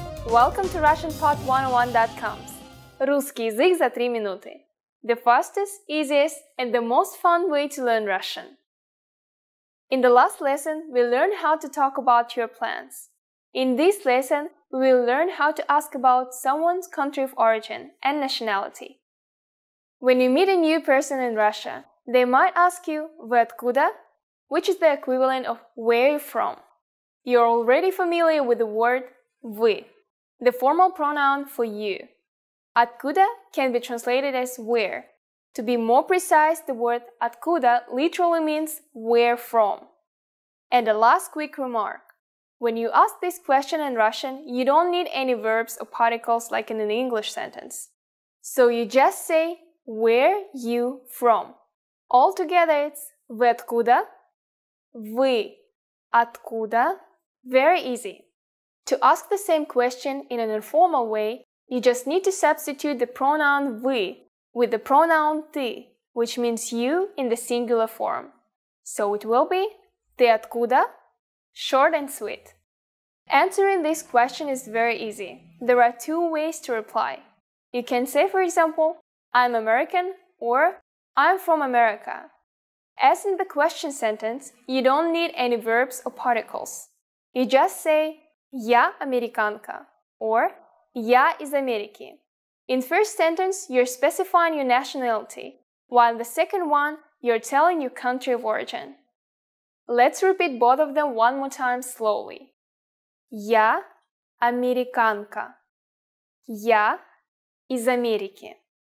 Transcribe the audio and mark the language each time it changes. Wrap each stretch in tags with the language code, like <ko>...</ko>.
<en>Welcome to RussianPod101.com's Русский язык за 3 минуты. The fastest, easiest, and the most fun way to learn Russian. In the last lesson, we learned how to talk about your plans. In this lesson, we will learn how to ask about someone's country of origin and nationality. When you meet a new person in Russia, they might ask you</en> <ru>«Вы откуда?»,</ru> <en>which is the equivalent of «Where are you from?». You're already familiar with the word «вы», the formal pronoun for you. «Откуда» can be translated as «where». To be more precise, the word «откуда» literally means «where from». And a last quick remark. When you ask this question in Russian, you don't need any verbs or particles like in an English sentence. So you just say «where you from». Altogether it's</en> <ru>«Вы откуда?», «Вы откуда?».</ru> <en>Very easy. To ask the same question in an informal way, you just need to substitute the pronoun «вы» with the pronoun «ты», which means you in the singular form. So it will be</en> <ru>«Ты откуда?»,</ru> <en>short and sweet. Answering this question is very easy. There are 2 ways to reply. You can say, for example, I'm American or I'm from America. As in the question sentence, you don't need any verbs or particles. You just say</en> <ru>«Я американка»</ru> <en>or</en> <ru>«Я из Америки».</ru> <en>In first sentence, you're specifying your nationality, while in the second one, you're telling your country of origin. Let's repeat both of them one more time slowly.</en> <ru>Я американка. Я из Америки.</ru>